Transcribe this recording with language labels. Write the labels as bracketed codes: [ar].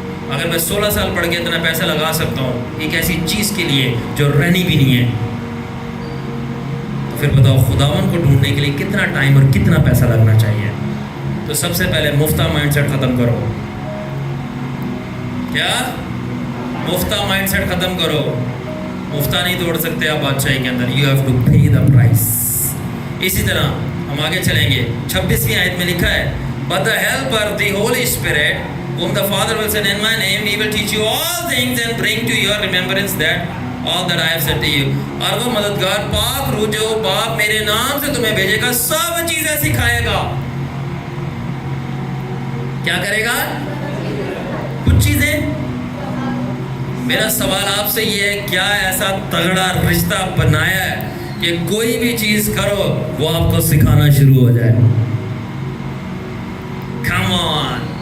[ur] اگر میں 16 سال پڑھ کے اتنا پیسہ لگا سکتا ہوں ایک ایسی چیز کے لیے جو رہنی بھی نہیں ہے, تو پھر بتاؤ خداوند کو ڈھونڈنے کے لیے کتنا ٹائم اور کتنا پیسہ لگنا چاہیے. تو سب سے پہلے مفتہ مائنڈ سیٹ ختم کرو. کیا مفتہ مائنڈ سیٹ ختم کرو. مفتہ نہیں توڑ سکتے آپ بادشاہی کے اندر. [en] You have to pay the price. [ur] اسی طرح ہم آگے چلیں گے. 26ویں آیت میں لکھا ہے, [en] but the helper, the Holy Spirit, whom the Father will send in my name, he will teach you all things and bring to your remembrance that all that I have said to you. [ur] اور وہ مددگار پاک روح جو باپ میرے نام سے تمہیں بھیجے گا سب چیزیں سکھائے گا. کیا کرے گا؟ کچھ چیزیں. میرا سوال آپ سے یہ ہے, کیا ایسا تگڑا رشتہ بنایا ہے کہ کوئی بھی چیز کرو وہ آپ کو سکھانا شروع ہو جائے؟ [en] Come on.